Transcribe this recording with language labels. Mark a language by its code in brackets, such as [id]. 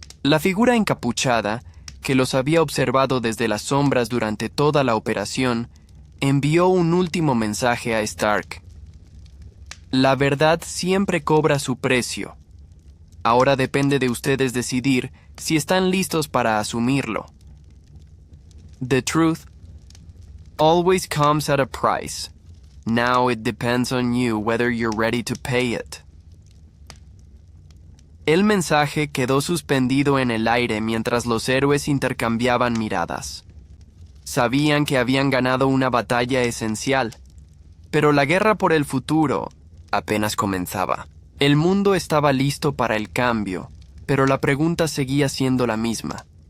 [es] La figura encapuchada, que los había observado desde las sombras durante toda la operación, envió un último mensaje a Stark. La verdad siempre cobra su precio. Ahora depende de ustedes decidir si están listos para asumirlo. [en] The truth always comes at a price. Now it depends on you whether you're ready to pay it. [es] El mensaje quedó suspendido en el aire mientras los héroes intercambiaban miradas. Sabían que habían ganado una batalla esencial, pero la guerra por el futuro apenas comenzaba. El mundo estaba listo para el cambio, pero la pregunta seguía siendo la misma.